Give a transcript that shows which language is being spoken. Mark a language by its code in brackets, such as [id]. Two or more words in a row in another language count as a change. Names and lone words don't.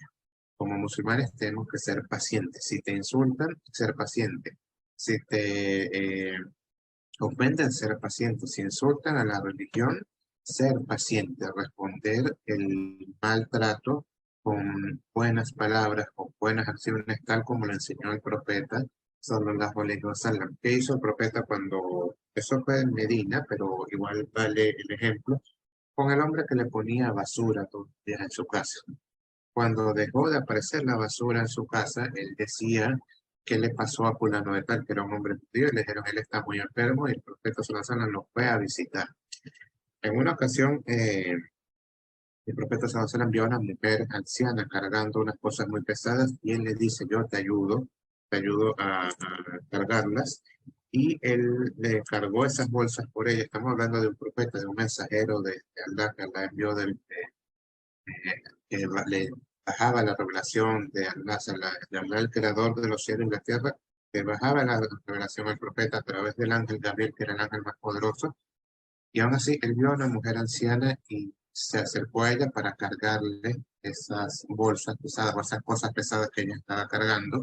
[es] Como musulmanes tenemos que ser pacientes. Si te insultan, ser paciente. Si te ofenden, ser pacientes. Si insultan a la religión, ser paciente, responder el maltrato con buenas palabras, con buenas acciones, tal como lo enseñó el profeta [ar] صلى الله عليه وسلم. [es] ¿Qué hizo el profeta cuando, eso fue en Medina, pero igual vale el ejemplo, con el hombre que le ponía basura todos los días en su casa? Cuando dejó de aparecer la basura en su casa, él decía, ¿qué le pasó a fulano de tal, que era un hombre judío? Y le dijeron, él está muy enfermo, y el profeta [ar] صلى الله عليه وسلم [es] lo fue a visitar. En una ocasión, el profeta [ar] صلى الله عليه وسلم [es] vio a una mujer anciana cargando unas cosas muy pesadas, y él le dice, yo te ayudo a cargarlas. Y él le cargó esas bolsas por ella. Estamos hablando de un profeta, de un mensajero de Allah, que Allah envió que le bajaba la revelación de Allah, de Allah, el creador de los cielos y la tierra, que bajaba la revelación al profeta a través del ángel Gabriel, que era el ángel más poderoso, y aún así él vio a una mujer anciana y se acercó a ella para cargarle esas bolsas pesadas o esas cosas pesadas que ella estaba cargando.